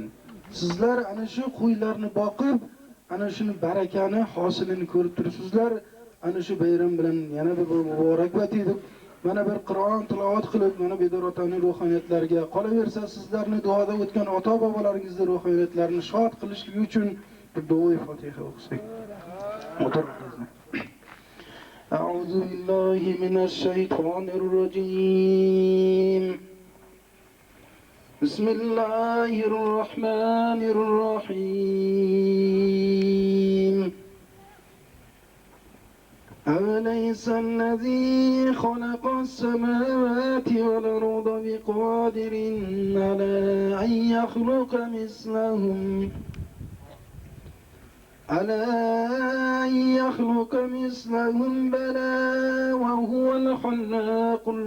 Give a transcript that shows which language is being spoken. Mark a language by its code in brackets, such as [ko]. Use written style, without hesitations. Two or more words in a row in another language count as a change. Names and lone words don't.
[uz] Sizlar ana shu qo'ylarni boqib, ana shuni barakani hosilini ko'rib turibsizlar. Ana shu bayram bilan yana bir muborakbod etib, mana bir Qur'on tilovat qilib, mana Bedor otaning ruhoniyatlariga qolaversa, sizlarni duoda o'tgan ota-bobolaringizning ruhoniyatlarini shod qilishligi uchun bir duo Fotiha o'qisak. [ar] أعوذ بالله من الشيطان الرجيم. بسم الله الرحمن الرحيم. أوليس الذي خلق السماوات والأرض بقادر على أن يخلق مثلهم بلى وهو الخلاق